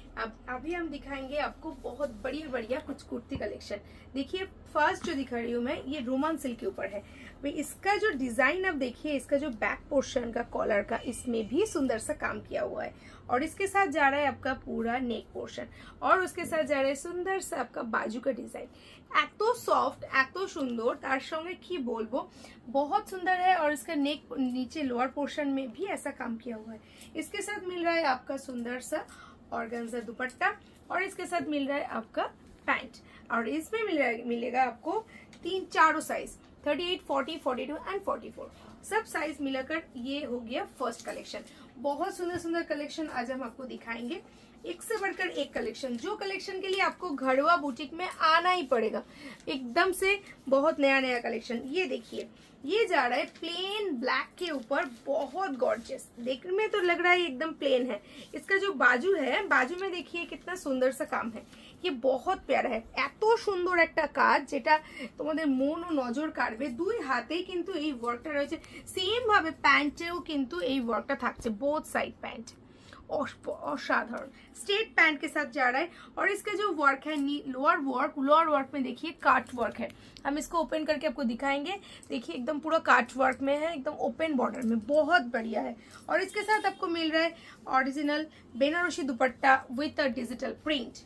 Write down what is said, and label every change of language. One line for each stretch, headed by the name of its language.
Hindi: अब अभी हम दिखाएंगे आपको बहुत बढ़िया बढ़िया कुछ कुर्ती कलेक्शन। देखिए फर्स्ट जो दिखा रही हूँ मैं ये रोमन सिल्क के ऊपर है। भाई इसका जो डिजाइन आप देखिए, इसका जो बैक पोर्शन का कॉलर का इसमें भी सुंदर सा काम किया हुआ है और इसके साथ जा रहा है आपका पूरा नेक पोर्शन और उसके साथ जा रहा है सुंदर सा आपका बाजू का डिजाइन।
Bangla: এত সফট এত সুন্দর, তার সঙ্গে কি বলবো,
Hindi: बहुत सुंदर है। और इसका नेक नीचे लोअर पोर्शन में भी ऐसा काम किया हुआ है। इसके साथ मिल रहा है आपका सुंदर सा ऑर्गेन्जा दुपट्टा और इसके साथ मिल रहा है आपका पैंट और इसमें मिलेगा आपको चारों साइज 38, 40, 42 एंड 44 सब साइज मिलाकर ये हो गया फर्स्ट कलेक्शन। बहुत सुंदर सुंदर कलेक्शन आज हम आपको दिखाएंगे, एक से बढ़कर एक कलेक्शन। जो कलेक्शन के लिए आपको घड़वा बुटीक में आना ही पड़ेगा, एकदम से बहुत नया नया कलेक्शन। ये देखिए ये जा रहा है प्लेन ब्लैक के ऊपर, बहुत गॉर्जियस, देखने में तो लग रहा है एकदम प्लेन है। इसका जो बाजू है, बाजू में देखिए कितना सुंदर सा काम है, ये बहुत प्यारा है।
Bangla: এত সুন্দর একটা কাজ যেটা তোমাদের মন ও নজর কাড়বে। দুই হাতেই কিন্তু এই ওয়ার্কটা রয়েছে, সেম ভাবে প্যান্টেও কিন্তু এই ওয়ার্কটা থাকছে, বোথ
Hindi: साइड पैंट असाधारण स्ट्रेट पैंट के साथ जा रहा है। और इसका जो वर्क है लोअर वर्क में देखिए काट वर्क है। हम इसको ओपन करके आपको दिखाएंगे। देखिए एकदम पूरा काट वर्क में है, एकदम ओपन बॉर्डर में, बहुत बढ़िया है। और इसके साथ आपको मिल रहा है original Banarasi dupatta with a digital print.